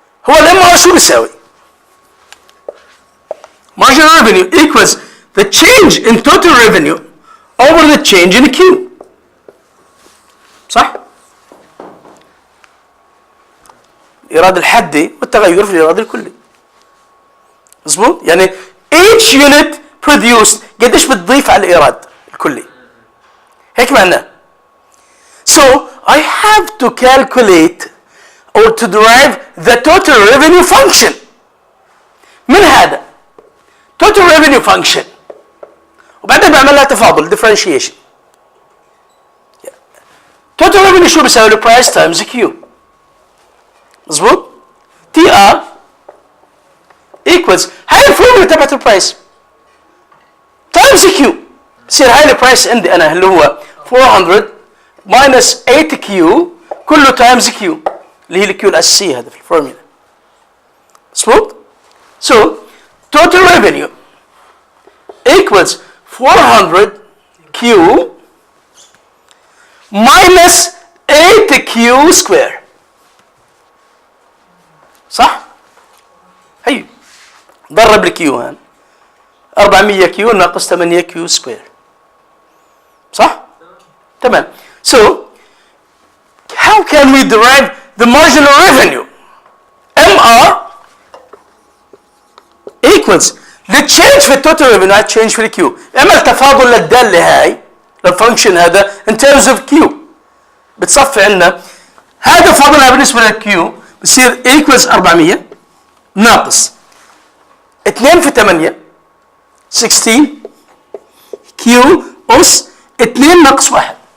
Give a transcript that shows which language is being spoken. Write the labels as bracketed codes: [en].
[ar] هو الام شو بيساوي؟ [en] Marginal revenue equals the change in total revenue over the change in Q. [ar] صح؟ الإيراد الحدي والتغير في الإيراد الكلي. مظبوط؟ يعني [en] each unit produced [ar] قديش بتضيف على الإيراد الكلي. هيك معناه. [en] So I have to calculate or to derive the total revenue function. [ar] من هذا [en] total revenue function [ar] وبعدين بعمل لها تفاضل differentiation. total revenue شو بيساوي له price times Q. مظبوط؟ TR equals هاي الفورمولا تبعت البرايس تايمز كيو. بصير هاي البرايس عندي انا اللي هو 400 ماينس 8 كيو كله تايمز كيو اللي هي الكيو الاساسيه هذا في الفورمولا. مظبوط؟ [en] So total revenue equals 400 Q minus 8 Q square. [ar] صح؟ هي ضرب الكيو هان 400 كيو ناقص 8 كيو سكوير. صح؟ تمام. [en] So how can we derive the marginal revenue? MR equals the change [ar] في التوتال [en] revenue على change [ar] في الكيو. اعمل تفاضل للدالة هاي للفانكشن هذا in terms of Q. بتصفي عندنا هذا فاضلها بالنسبة للكيو بصير equals 400 ناقص 2 في 8 16 كيو أس 2 ناقص 1.